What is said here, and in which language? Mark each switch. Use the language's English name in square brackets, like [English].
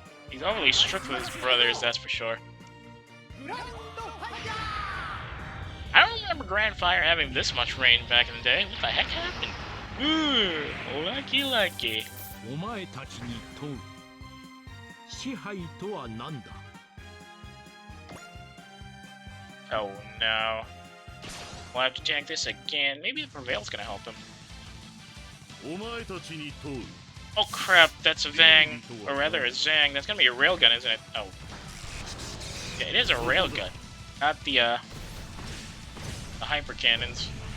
[English] He's overly strict with his brothers, that's for sure. I don't remember Grand Fire having this much rain back in the day. What the heck happened? Ooh, lucky. [Japanese] お前たちに問う支配とは何だ [English] Oh no. We'll have to tank this again. Maybe the Prevail's gonna help him. [Japanese] お前たちに問う [English] Oh crap, that's a Vang. Or rather, a Zang. That's gonna be a railgun, isn't it? Oh. Yeah, it is a railgun. Not the hyper cannons.